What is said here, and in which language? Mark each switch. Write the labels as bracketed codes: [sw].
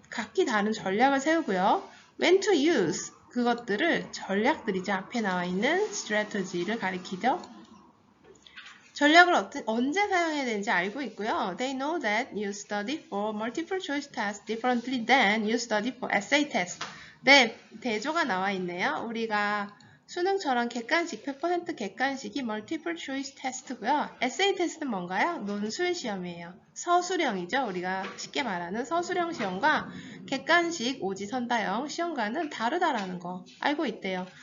[ko] 각기 다른 전략을 세우고요. [en] When to use. [ko] 그것들을 전략들이죠. 앞에 나와 있는 strategy를 가리키죠. 전략을 언제 사용해야 되는지 알고 있고요. [en] They know that you study for multiple choice test differently than you study for essay test. [ko] 네, 대조가 나와 있네요. 우리가 수능처럼 객관식, 100% 객관식이 [en] multiple choice [ko] 테스트고요. essay 테스트는 뭔가요? 논술 시험이에요. 서술형이죠. 우리가 쉽게 말하는 서술형 시험과 객관식 오지선다형 시험과는 다르다라는 거 알고 있대요.